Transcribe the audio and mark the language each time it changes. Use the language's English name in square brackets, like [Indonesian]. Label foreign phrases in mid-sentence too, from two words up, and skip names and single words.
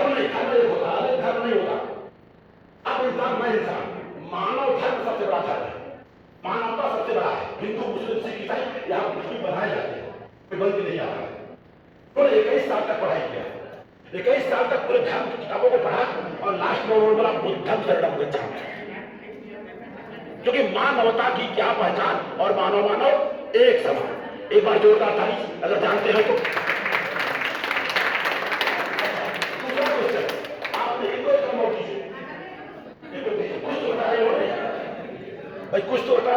[Hindi] धर्म नहीं होता, अलग धर्म नहीं होता। अब इंसान मैं इंसान, मानव धर्म सबसे बड़ा धर्म है, मानवता सबसे बड़ा है। हिंदू मुस्लिम सिख ईसाई यहाँ कुछ भी बनाए जाते हैं, कोई बंद नहीं आता है। उन्होंने 21 साल तक पढ़ाई किया, 21 साल तक पूरे धर्म की किताबों को पढ़ा और लास्ट में उन्होंने बोला [Pali] बुद्धम शरणम गच्छामि, [Hindi] क्योंकि मानवता की क्या पहचान और मानव मानव एक समान। एक बार जोरदार ताली अगर जानते हैं तो। दूसरा क्वेश्चन, आपने इनको कम कीजिए, कुछ तो होता है भाई, कुछ तो होता है।